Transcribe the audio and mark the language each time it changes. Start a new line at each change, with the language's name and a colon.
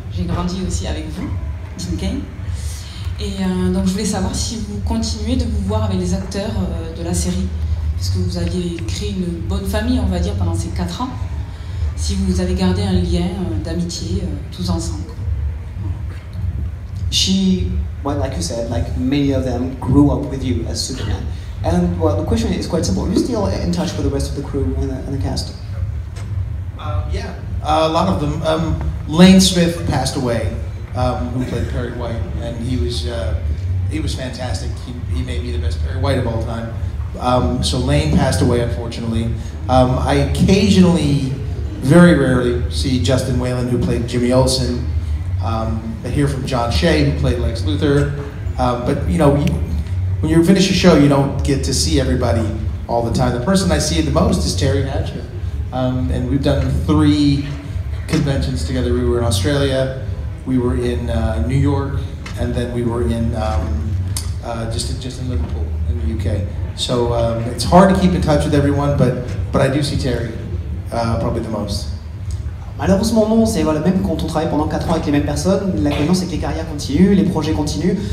French: J'ai grandi aussi avec vous, Dean Cain. Et donc je voulais savoir si vous continuez de vous voir avec les acteurs de la série, parce que vous aviez créé une bonne famille, on va dire, pendant ces 4 ans. Si vous avez gardé un lien d'amitié tous ensemble.
English: Well, like you said, like many of them grew up with you as Superman. And well, the question is quite simple. Are you still in touch with the rest of the crew and the cast? Yeah, a lot of them. Lane Smith passed away, who played Perry White, and he was fantastic. He may be the best Perry White of all time. So Lane passed away, unfortunately. I occasionally, very rarely, see Justin Whalen, who played Jimmy Olsen. I hear from John Shea, who played Lex Luthor. But when you finish a show, you don't get to see everybody all the time. The person I see the most is Terry Hatcher. And we've done 3 conventions together. We were in Australia, we were in New York, and then we were in just in Liverpool in the UK. So it's hard to keep in touch with everyone, but I do see Terry probably the most.
French: Malheureusement non, c'est même quand on travaille pendant 4 ans avec les mêmes personnes, l'inconvénient c'est que les carrières continuent, les projets continuent.